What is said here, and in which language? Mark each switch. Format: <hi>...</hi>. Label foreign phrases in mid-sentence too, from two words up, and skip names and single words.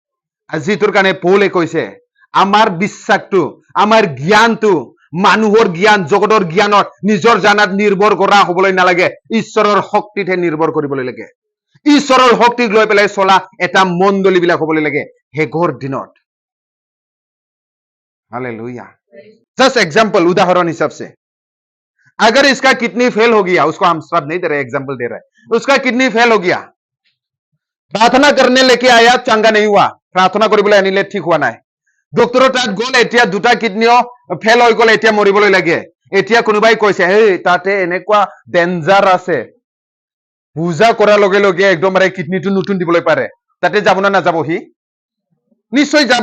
<as>আজি তোৰ কাৰণে পৌলে কৈছে, আমাৰ বিশ্বাসটো, আমাৰ জ্ঞানটো মানুহৰ জ্ঞান, জগতৰ জ্ঞানত, নিজৰ জানাত নিৰ্ভৰ কৰা হবলৈ নালাগে, ঈশ্বৰৰ শক্তিতহে নিৰ্ভৰ কৰিবলৈ লাগে। ঈশ্বৰৰ শক্তিক লৈ পেলাই চলা এটা মণ্ডলী বিলাক হবলৈ লাগে শেষৰ দিনত।</as> <hi>हालेलुया।</hi> <en>just example,</en> <hi>उदाहरण हिसाब से, अगर इसका</hi> <en>kidney fail</en> <hi>हो गया, उसको हम सब नहीं दे रहे, एग्जाम्पल दे रहे हैं, उसका</hi> <en>kidney fail</en> <hi>हो गया, प्रार्थना करने लेके आया, चंगा नहीं हुआ, प्रार्थना</hi> <as>কৰিবলৈ আনিলে ঠিক হোৱা নাই, ডক্টৰৰ তাত গ'ল, এতিয়া দুটা কিডনিও ফেল হৈ গ'ল, এতিয়া মৰিবলৈ লাগে। এতিয়া কোনোবাই কৈছে, হেই তাতে এনেকুৱা ডেঞ্জাৰ আছে, পূজা কৰাৰ লগে লগে একদম কিডনিটো নতুন দিবলৈ পাৰে, তাতে যাব না নাযাব? সি নিশ্চয় যাব।</as>